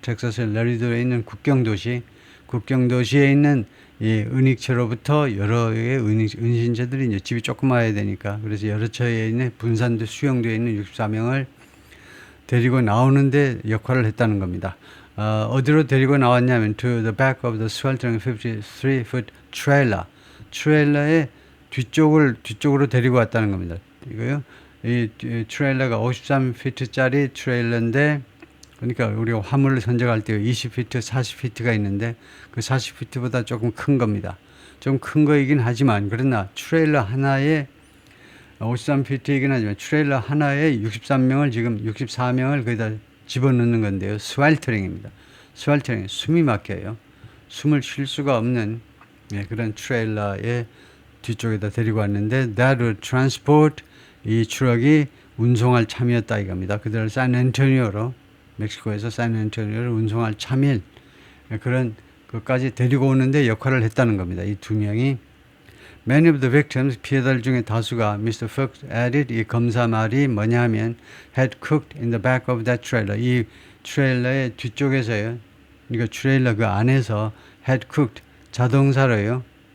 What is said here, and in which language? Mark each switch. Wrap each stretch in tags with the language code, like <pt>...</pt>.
<ko>텍사스의 라리도에 있는 국경도시에 있는 이 은닉처로부터 여러의 은신처들이 이제 집이 조그마해야 되니까, 그래서 여러 처에 있는 분산돼 수용되어 있는 64명을 데리고 나오는데 역할을 했다는 겁니다. 어디로 데리고 나왔냐면</ko> <en>to the back of the sweltering 53-foot trailer.</en> <ko>트레일러의 뒤쪽으로 데리고 왔다는 겁니다. 이거요. 이 트레일러가 53피트짜리 트레일러인데, 그러니까 우리가 화물을 선적할 때 20피트, 40피트가 있는데 그 40피트보다 조금 큰 겁니다. 좀 큰 거이긴 하지만, 그러나 트레일러 하나에 53피트이긴 하지만 트레일러 하나에 64명을 거기다 집어넣는 건데요. 스웰터링입니다. 스웰터링, 숨이 막혀요. 숨을 쉴 수가 없는 그런 트레일러의 뒤쪽에다 데리고 왔는데,</ko> <en>that would transport,</en> <ko>이 트럭이 운송할 참이었다 이겁니다. 그들을 샌안토니오로, 멕시코에서 샌안토니오를 운송할 참일, 그런 것까지 데리고 오는데 역할을 했다는 겁니다. 이 두 명이.</ko> <en>Many of the victims,</en> <ko>피해자들 중에 다수가</ko> <en>Mr. Fox added,</en> <ko>이 검사 말이 뭐냐 하면</ko> <en>had cooked in the back of that trailer.</en> <ko>이 트레일러의 뒤쪽에서요. 그러니까 트레일러 그 안에서</ko> <en>had cooked,</en> <ko>자동사로요.</ko>